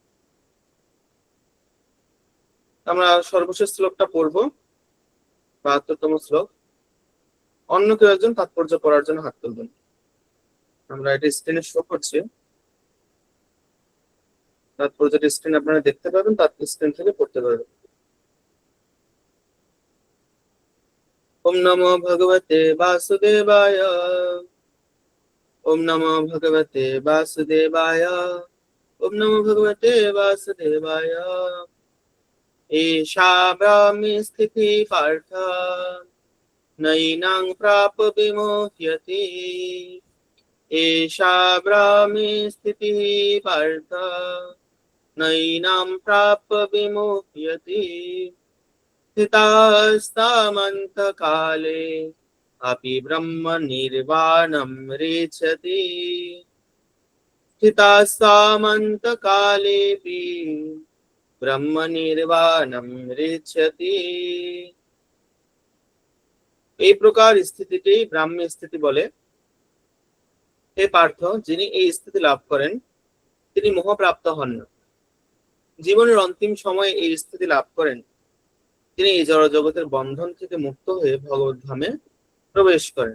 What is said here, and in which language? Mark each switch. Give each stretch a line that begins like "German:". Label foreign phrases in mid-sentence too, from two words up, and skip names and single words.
Bangla: আমরা সর্বশেষ শ্লোকটা পড়বো, ৭২তম শ্লোক। অন্য কেউ একজন তাৎপর্য পড়ার জন্য হাত তুলবেন। আমরা এটা স্ক্রিনে শো করছি, তাৎপর্যটা স্ক্রিন আপনারা দেখতে পাবেন, তার স্ক্রিন থেকে পড়তে পারবেন।
Sanskrit: ওম নমো ভগবতে বাসুদেবায়। ওম নমো ভগবতে বাসুদেবায়। ওম নমো ভগবতে বাসুদেবায়। এষা ব্রাহ্মী স্থিতি পার্থ নৈনাং প্রাপ বিমোহ্যতি। এষা ব্রাহ্মী স্থিতি পার্থ নৈনাং প্রাপ বিমোহ্যতি। स्थितास्तामन्तकाले अपि ब्रह्म निर्वाणं रेचति। स्थितास्तामन्तकालेऽपि ब्रह्म निर्वाणं रेचति।
Bangla: এই প্রকার স্থিতিকেই ব্রাহ্ম স্থিতি বলে। হে পার্থ, যিনি এই স্থিতি লাভ করেন তিনি মোহপ্রাপ্ত হন না। জীবনের অন্তিম সময়ে এই স্থিতি লাভ করেন তিনি এই জড় জগতের বন্ধন থেকে মুক্ত হয়ে ভগবত ধামে প্রবেশ করেন।